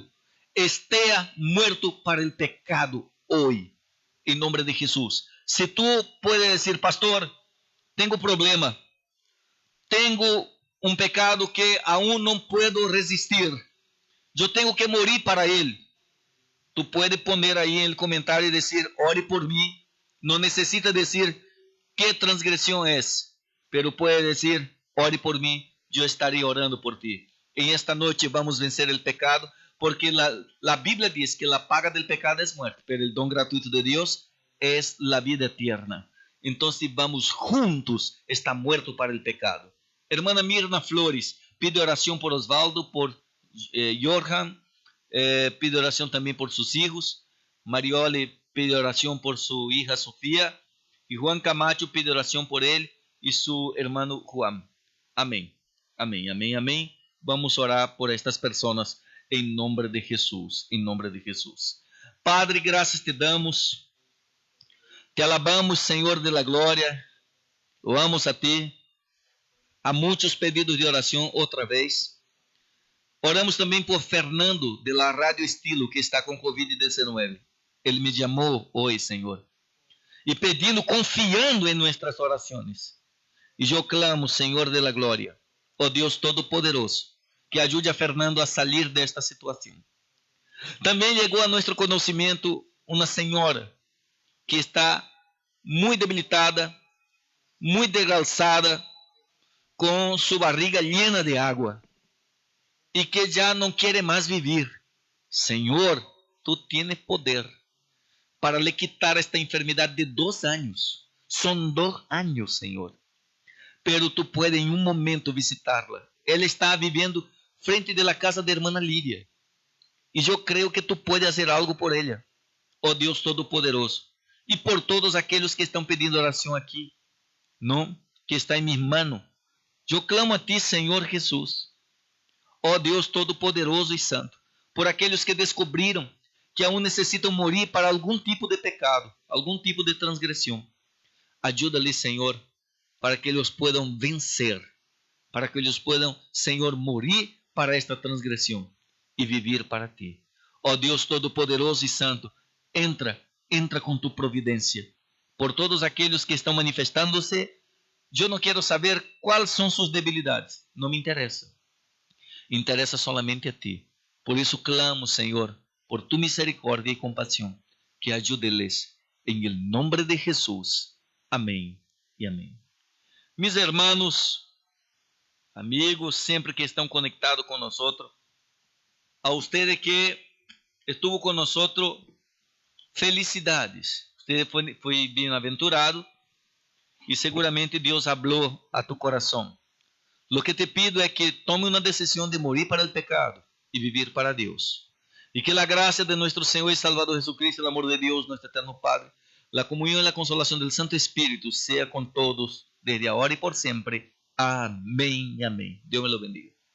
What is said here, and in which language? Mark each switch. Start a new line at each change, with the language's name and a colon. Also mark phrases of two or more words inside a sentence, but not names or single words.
Portuguese: Esteja muerto para o pecado hoje, em nome de Jesus. Se tu puedes dizer, pastor, tenho problema, tenho um pecado que aún não puedo resistir, eu tenho que morir para ele. Tu puedes poner aí no comentário e dizer, ore por mim. Não necessita dizer que transgressão é, pero puede dizer, ore por mim, eu estarei orando por ti. Em esta noite vamos vencer o pecado,
Spanish: porque la Biblia diz que la paga del pecado es muerte, pero el don gratuito de Dios es la vida eterna. Entonces vamos juntos, está muerto para el pecado. Hermana Mirna Flores, pide oración por Osvaldo, por Johan, pide oración también por sus hijos. Mariole pide oración por su hija Sofía, y Juan Camacho pide oración por él y su hermano Juan. Amén, amén, amén, amén. Vamos a orar por estas personas.
Portuguese: Em nome de Jesus, em nome de Jesus. Padre, graças te damos, te alabamos, Senhor
Spanish: de la
Portuguese: glória, loamos a ti. Há muitos pedidos de oração outra vez. Oramos também por Fernando,
Spanish: de la
Portuguese: Radio Estilo, que está com Covid-19. Ele me chamou hoje, Senhor, e pedindo, confiando em nossas orações. E eu clamo, Senhor
Spanish: de la
Portuguese: glória, ó Deus Todo-Poderoso, que ajude a Fernando a sair desta situação. Também chegou a nosso conhecimento uma senhora que está muito debilitada, muito desgalçada, com sua barriga llena de água e que já não quer mais viver. Senhor,
Spanish: tu tienes poder
Portuguese: para lhe quitar esta enfermidade de 2 anos. São 2 anos, Senhor.
Spanish: Pero tu puedes
Portuguese: em um momento visitarla. Ela está vivendo frente
Spanish: de la casa de hermana
Portuguese: Lídia. E eu creio que
Spanish: tu puedes
Portuguese: fazer algo por ela, ó Deus Todo-Poderoso. E por todos aqueles que estão pedindo oração aqui, não? Que está em minhas mãos. Eu clamo a ti, Senhor Jesus, ó Deus Todo-Poderoso e Santo, por aqueles que descobriram que aún necessitam morir para algum tipo de pecado, algum tipo de transgressão. Ajuda-lhes, Senhor, para que eles possam vencer, para que eles possam, Senhor,
Spanish: morir para esta transgresión y vivir para ti. Oh Dios Todopoderoso y Santo, entra con tu providencia por todos aquellos que están manifestándose. Yo no quiero saber cuáles son sus debilidades, no me interesa. Interesa solamente a ti. Por eso clamo, Señor, por tu misericordia y compasión, que ayúdeles en el nombre de Jesús. Amén y amén. Mis hermanos, amigos, siempre que están conectados con nosotros, a ustedes que estuvo con nosotros, felicidades.
Portuguese: Usted foi bem-aventurado e seguramente Deus habló a tu coração.
Spanish: Lo que te pido
Portuguese: é que tome uma decisão de morir para o pecado e viver para Deus. E que a graça de nosso Senhor e Salvador Jesucristo, o amor de Deus, nosso eterno Padre, a comunhão e a consolação do Santo Espírito seja com todos, desde agora e por sempre. Amém, amém. Deus
Spanish: me lo bendiga.